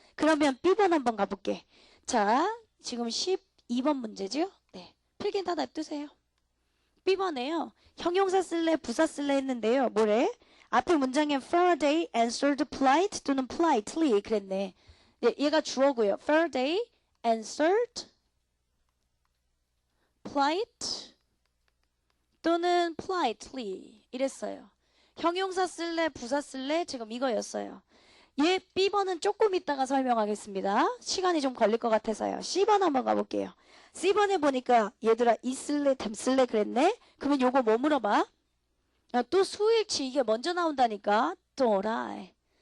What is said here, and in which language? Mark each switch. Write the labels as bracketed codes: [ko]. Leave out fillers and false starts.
[ko] 그러면 B번 한번 가볼게. 자, 지금 12번 문제죠? 네. 필기는 다 냅두세요. B번에요. 형용사 쓸래? 부사 쓸래? 했는데요. 뭐래? 앞에 문장에 [en] Faraday answered polite [ko] 또는 [en] politely [ko] 그랬네. 네, 얘가 주어고요. [en] Faraday answered polite [ko] 또는 [en] politely [ko] 이랬어요. 형용사 쓸래? 부사 쓸래? 지금 이거였어요. 얘 B번은 조금 이따가 설명하겠습니다. 시간이 좀 걸릴 것 같아서요. C번 한번 가볼게요. C번에 보니까 얘들아 있을래? 댐쓸래? 그랬네? 그러면 요거 뭐 물어봐? 야, 또 수일치 이게 먼저 나온다니까. 또라이.